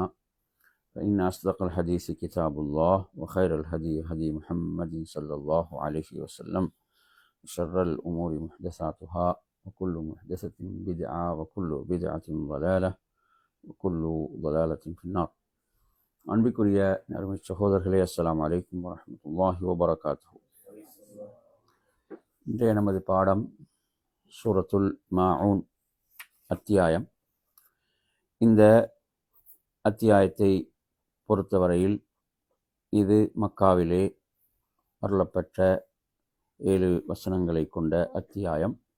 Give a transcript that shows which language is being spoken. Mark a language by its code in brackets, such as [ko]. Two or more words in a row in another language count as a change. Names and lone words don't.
[ar] فإن أصدق الحديث كتاب الله وخير الهدي هدي محمد صلى الله عليه وسلم وشر الأمور محدثاتها وكل محدثة بدعة وكل بدعة ضلالة وكل ضلالة في النار. [ta] அன்பிற்குரிய அருமை சகோதரர்களே, [ar] السلام عليكم ورحمة الله وبركاته. [ta] இன்றைய நமது பாடம் சூரத்துல் மாஊன் அத்தியாயம். இந்த அத்தியாயத்தை பொறுத்தவரையில் இது மக்காவிலே அருளப்பெற்ற 7 வசனங்களை கொண்ட அத்தியாயம்.